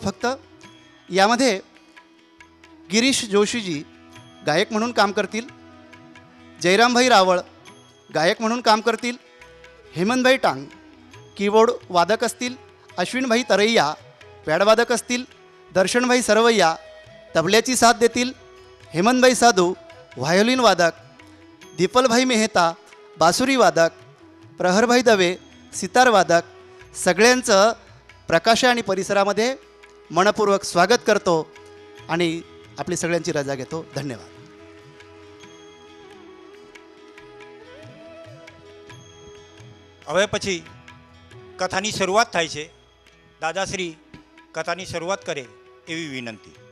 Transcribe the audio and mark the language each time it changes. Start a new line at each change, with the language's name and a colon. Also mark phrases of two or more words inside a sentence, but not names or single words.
Marathi: फक्त यामध्ये गिरीश जोशीजी गायक म्हणून काम करतील, जयरामभाई रावळ गायक म्हणून काम करतील, हेमंतभाई टांग कीबोर्ड वादक असतील, अश्विनभाई तरैया पॅडवादक असतील, दर्शनभाई सरवैया तबल्याची साथ देतील, हेमंतभाई साधू व्हायोलिन वादक, दीपलभाई मेहता बासुरी वादक, प्रहरभाई दवे सितार वादक. सगळ्यांचं प्रकाशा आणि परिसरामध्ये मनपूर्वक स्वागत करतो आणि आपली सगळ्यांची रजा घेतो. धन्यवाद.
Gujarati: હવે પછી કથાની શરૂઆત થાય છે. દાદાશ્રી કથાની શરૂઆત કરે એવી વિનંતી.